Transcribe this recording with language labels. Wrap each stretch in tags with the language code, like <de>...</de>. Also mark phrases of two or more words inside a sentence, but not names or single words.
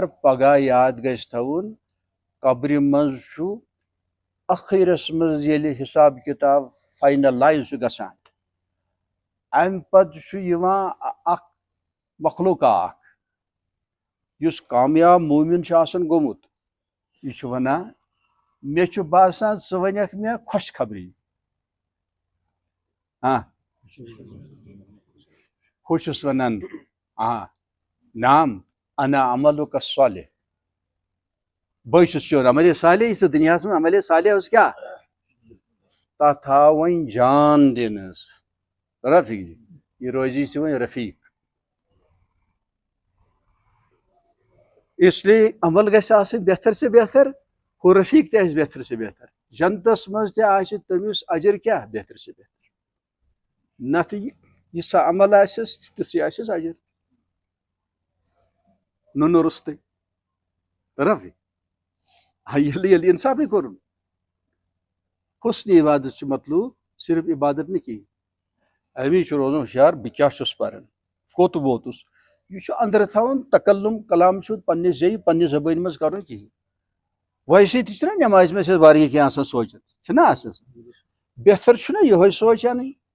<ks>پگہہ یاد گژھِ تھاوُن قبرِ منٛز چھُ ٲخرس منٛز ییٚلہِ حساب کِتاب فاینلایز چھُ گژھان امہِ پتہٕ چھُ یِوان اکھ مخلوقہ اکھ یُس کامیاب موٗمِن چھُ آسان گوٚمُت یہِ چھُ ونان مےٚ چھُ باسان ژٕ ونکھ مےٚ خۄش خبری ہُہ چھُس ونان نام</ks> <ar>انا عملُک الصالح</ar> <ks>بے چھُس چون عملِ صالح یُس دُنیاہس منٛز عملِ صالح اوس کیٛاہ تتھ آو وۄنۍ جان دِنس رفیق یہِ روزی ژےٚ وۄنۍ رفیق</ks> <ur>اس لیے</ur> <ks>عمل گژھِ آسٕنۍ</ks> <ur>بہتر سے بہتر</ur> <ks>ہُہ رفیق تہِ آسہِ</ks> <ur>بہتر سے بہتر</ur> <ks>جنتس منٛز تہِ آسہِ تٔمِس اجر کیٛاہ</ks> <ur>بہتر سے بہتر</ur> <ks>نتہٕ یِژھا عمل آسٮ۪س تِژھٕے آسٮ۪س اجر تہِ نُنہٕ روٚستُے رفیق ییٚلہِ انصافٕے کوٚرُن حُسنِ عبادت چھُ مطلوب صرف عبادت نہٕ کِہینۍ امی چھُ روزُن ہُشیار بہٕ کیٛاہ چھُس پران کوٚت ووتُس یہِ چھُ أنٛدرٕ تھاوُن تکلُم کلام چھُ پننہِ زیٚیہِ پننہِ زبٲنۍ منٛز کرُن کِہینۍ ویسے تہِ چھُنہ نٮ۪مازِ منٛز چھِ واریاہ کینٛہہ آسان سونٛچان چھُنہ آسان بہتر چھُنہ یِہوے سونٛچ انٕنۍ</ks>